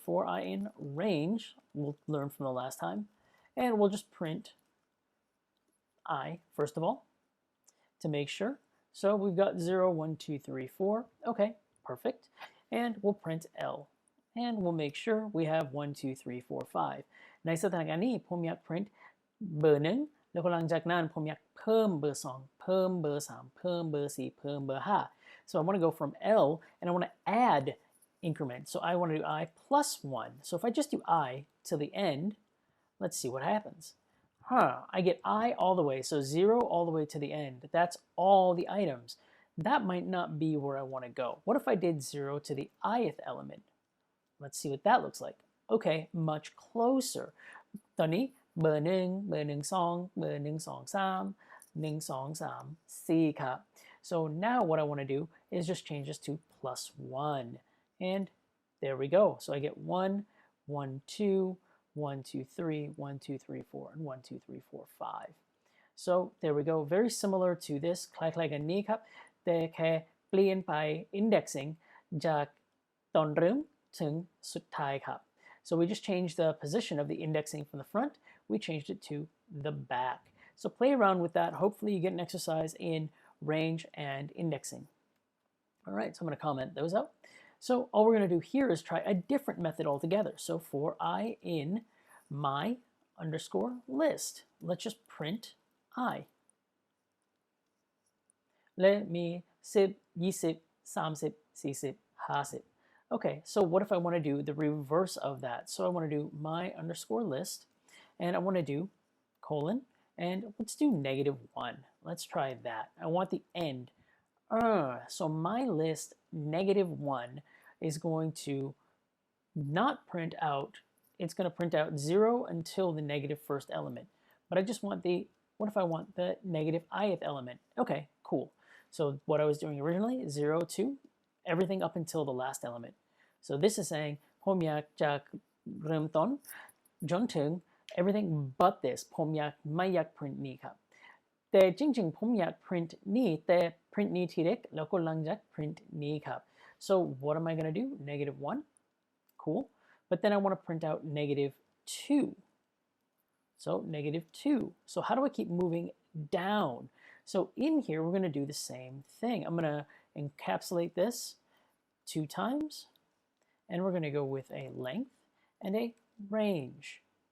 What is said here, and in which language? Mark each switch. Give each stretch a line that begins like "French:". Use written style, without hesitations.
English: For I in range, we'll learn from the last time, and we'll just print I first of all to make sure. So we've got 0, 1, 2, 3, 4. Okay, perfect. And we'll print L. And we'll make sure we have 1, 2, 3, 4, 5.
Thai: ในสถานการณ์นี้ผมอยาก print เบอร์ 1 แล้วก็หลังจากนั้นผมอยากเพิ่มเบอร์ 2 เพิ่มเบอร์ 3 เพิ่มเบอร์ 4 เพิ่มเบอร์ 5.
English: So I want to go from L and I want to add increment. So I want to do I plus 1. So if I just do I till the end, let's see what happens. I get I all the way, so 0 all the way to the end. That's all the items. That might not be where I want to go. What if I did 0 to the ith element? Let's see what that looks like. Okay, much closer.
Thai: ตอนนี้เบอร์ 1 เบอร์ 1 2 เบอร์ 1 2 3 1 2 3 4 ครับ.
English: So now what I want to do is just change this to plus 1. And there we go. So I get 1, 1, 2, 1, 2, 3, 1, 2, 3, 4, and 1, 2, 3, 4, 5. So there we go. Very similar to this.
Thai: คล้ายๆกันนี้ครับแต่แค่เปลี่ยนไป indexing จากตอนเริ่มถึงสุดท้ายครับ
English: So we just changed the position of the indexing from the front. We changed it to the back. So play around with that. Hopefully you get an exercise in range and indexing. All right, so I'm going to comment those out. So all we're going to do here is try a different method altogether. So for I in my underscore list, let's just print I. Let me 10, 20, 30, 40, 50. Okay, so what if I want to do the reverse of that? So I want to do my underscore list, and I want to do colon, and let's do -1. Let's try that. I want the end. So my list -1 is going to not print out. It's going to print out 0 until the negative first element. But I just want the, what if I want the negative ith element? Okay, cool. So what I was doing originally, 0 to everything up until the last element. So this is saying
Thai: ผมอยากจากเริ่มต้นจนถึง
English: everything but this
Thai: ผมอยากไม่อยาก print นี้ครับแต่จริงๆผมอยาก print นี้แต่ print นี้ทีเด็กแล้วก็หลังจาก print นี้ครับ
English: so what am I going to do? -1. Cool. But then I want to print out -2. So -2. So how do I keep moving down? So in here we're going to do the same thing. I'm going to encapsulate this 2 times. And we're going to go with a length and a range.